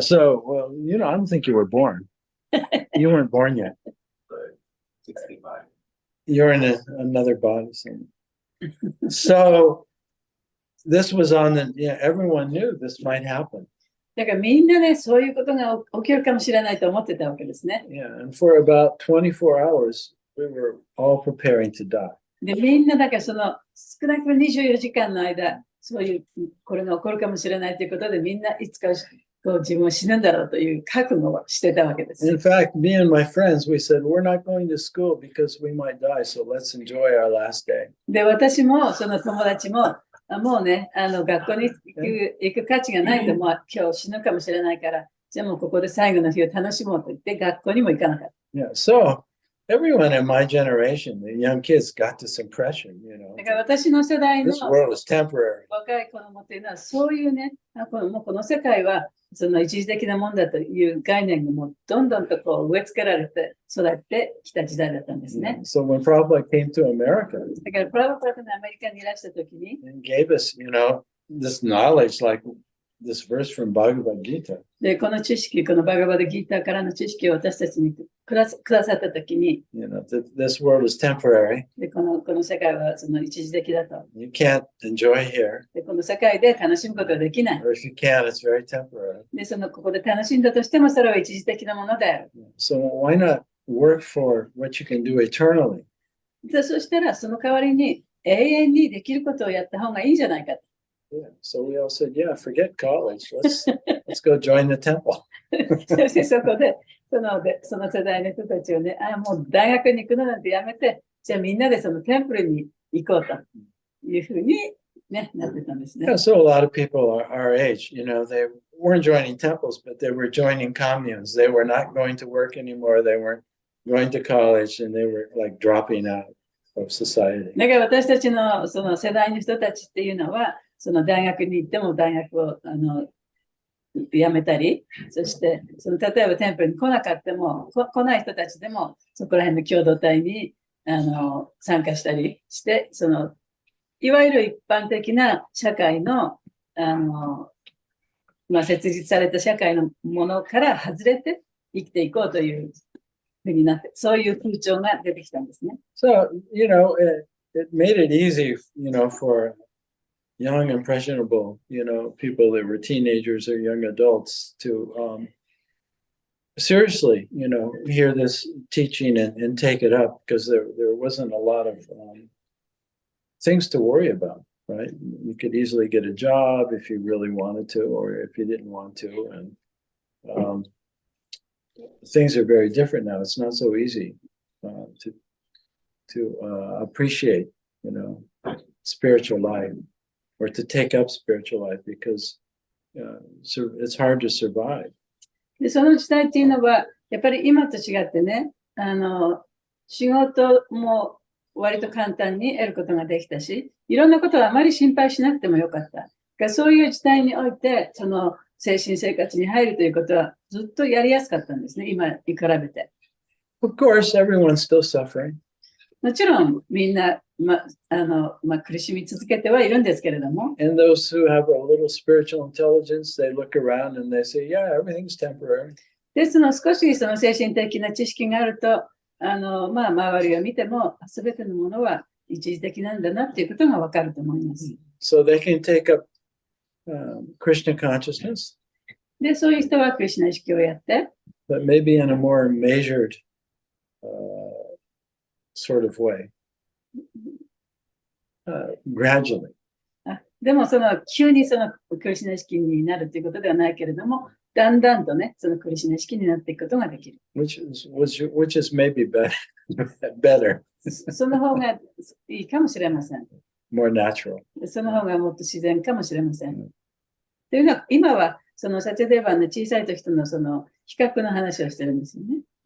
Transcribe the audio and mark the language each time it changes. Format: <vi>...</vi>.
<en>So, well, I don't think you were born. You weren't born yet. 65. You're in another body. So this was on everyone knew this might happen.</en> <ja>だからみんなね、そういうことが起きるかもしれないと思ってたわけですね。</ja> <en>Yeah. And for about 24 hours, we were all preparing to die.</en> <ja>で、みんなだから少なくとも24時間の間、そういう、これが起こるかもしれないということで、みんないつか自分を死ぬんだろうという覚悟をしてたわけです。</ja> <en>In fact, me and my friends, we said, we're not going to school because we might die. So let's enjoy our last day.</en> <ja>で、私も、その友達も、もうね、学校に行く価値がないと、もう今日死ぬかもしれないから、じゃあもうここで最後の日を楽しもうと言って、学校にも行かなかった。</ja> <en>Yeah. So everyone in my generation, the young kids, got this impression,</en> <ja>だから私の世代の</ja> <en>this world is temporary.</en> <ja>若い子供というのは、そういうね、もうこの世界はその一時的なもんだという概念がもうどんどんと植え付けられて育ってきた時代だったんですね。</ja> <en>So when Prabhupada came to America</en> <ja>だからプラバパートがアメリカにいらしたときに、</ja> <en>and gave us, this knowledge, like this verse from Bhagavad Gita,</en> <ja>でこの知識、このバガバダギーターからの知識を私たちにくださったときに、</ja> <en>this world is temporary.</en> <ja>でこの世界はその一時的だと。</ja> <en>You can't enjoy here.</en> <ja>でこの世界で楽しむことができない。</ja> <en>Or if you can, it's very temporary.</en> <ja>で、ここで楽しんだとしても、それは一時的なものである。</ja> <en>So why not work for what you can do eternally?</en> <ja>でそしたら、その代わりに永遠にできることをやった方がいいんじゃないか。</ja> <en>Yeah. So we all said, yeah, forget college. Let's go join the temple.</en> <ja>そしてそこで、その世代の人たちをね、もう大学に行くのなんてやめて、じゃあみんなでそのテンプルに行こうというふうに、ね、なってたんですね。</ja> <en>Yeah, so a lot of people our age, they weren't joining temples, but they were joining communes. They were not going to work anymore. They weren't going to college, and they were like dropping out of society.</en> <ja>だから私たちのその世代の人たちっていうのは、その大学に行っても大学を辞めたり、そして例えばテンプルに来なかったも、来ない人たちでも、そこら辺の共同体に参加したりして、いわゆる一般的な社会の、設立された社会のものから外れて生きていこうというふうになって、そういう風潮が出てきたんですね。</ja> <en>So, it made it easy, for young, impressionable, people that were teenagers or young adults to seriously, hear this teaching and take it up, because there wasn't a lot of things to worry about, right? You could easily get a job if you really wanted to, or if you didn't want to, and things are very different now. It's not so easy to appreciate, spiritual life, or to take up spiritual life, because it's hard to survive.</en> <ja>で、その時代っていうのは、やっぱり今と違ってね、仕事も割と簡単に得ることができたし、いろんなことはあまり心配しなくてもよかった。そういう時代において、精神生活に入るということはずっとやりやすかったんですね、今に比べて。</ja> <en>Of course, everyone's still suffering.</en> <ja>もちろんみんな、苦しみ続けてはいるんですけれども。</ja> <en>And those who have a little spiritual intelligence, they look around and they say, yeah, everything's temporary.</en> <ja>で、少し精神的な知識があると、周りを見ても、すべてのものは一時的なんだなっていうことがわかると思います。</ja> <en>So they can take up Krishna consciousness.</en> <ja>で、そういう人はクリシュナ意識をやって、</ja> <en>but maybe in a more measured sort of way, gradually.</en> <ja>でも急にクリシュナ意識になるということではないけれども、だんだんとね、クリシュナ意識になっていくことができる。</ja> <en>Which is maybe better.</en> <ja>その方がいいかもしれません。</ja> <en>More natural.</en> <ja>その方がもっと自然かもしれません。というのは、今はサチャデーバの小さい時との比較の話をしてるんですよね。</ja>